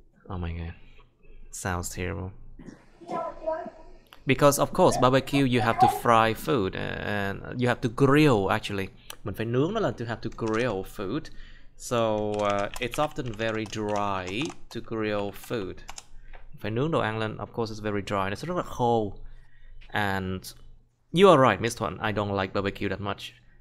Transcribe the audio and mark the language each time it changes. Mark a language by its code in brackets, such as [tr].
[en] Oh my god, sounds terrible. Because of course barbecue you have to fry food and you have to grill actually. [vi] Mình phải nướng nó lên, [en] to have to grill food. So it's often very dry to grill food. [vi] Phải nướng đồ ăn lên, [en] of course it's very dry. [vi] Nó sẽ rất là khô. [en] And you are right, Miss Thuận. I don't like barbecue that much.